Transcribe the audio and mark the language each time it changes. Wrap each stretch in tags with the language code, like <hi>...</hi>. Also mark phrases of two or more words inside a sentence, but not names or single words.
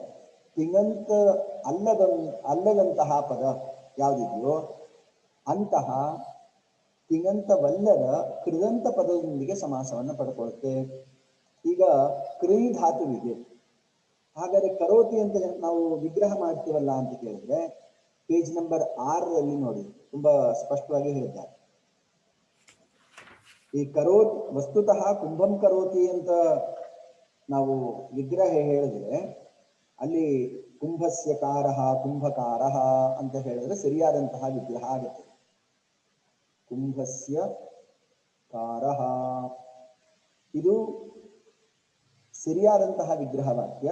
<kn>ತಿಂಗಂತ ಅಲ್ಲದಂತಹ ಪದ ಯಾವುದಿದೆಯೋ ಅಂತಹ ತಿಂಗಂತವಲ್ಲದ ಕೃದಂತ ಪದದೊಂದಿಗೆ ಸಮಾಸವನ್ನು ಪಡ್ಕೊಳುತ್ತೆ. ಈಗ ಕ್ರೀ ಧಾತುವಿಗೆ, ಹಾಗಾದ್ರೆ ಕರೋತಿ ಅಂತ ನಾವು ವಿಗ್ರಹ ಮಾಡ್ತೀವಲ್ಲ ಅಂತ ಕೇಳಿದ್ರೆ,</kn> <en>page number</en> <kn>6ರಲ್ಲಿ ನೋಡಿ, ತುಂಬಾ ಸ್ಪಷ್ಟವಾಗಿ ಹೇಳಿದ್ದಾರೆ. ಈ</kn> <sa>ಕರೋತಿ ವಸ್ತುತಃ ಕುಂಭಂ ಕರೋತಿ</sa> <kn>ಅಂತ ನಾವು ವಿಗ್ರಹ ಹೇಳಿದ್ರೆ, ಅಲ್ಲಿ</kn> <sa>ಕುಂಭಸ್ಯ ಕಾರಃ, ಕುಂಭಕಾರಃ</sa> <kn>ಅಂತ ಹೇಳಿದ್ರೆ ಸರಿಯಾದಂತಹ ವಿಗ್ರಹ ಆಗುತ್ತೆ.</kn> <sa>ಕುಂಭಸ್ಯ ಕಾರಃ</sa> <kn>ಇದು ಸರಿಯಾದಂತಹ ವಿಗ್ರಹ ವಾಕ್ಯ.</kn>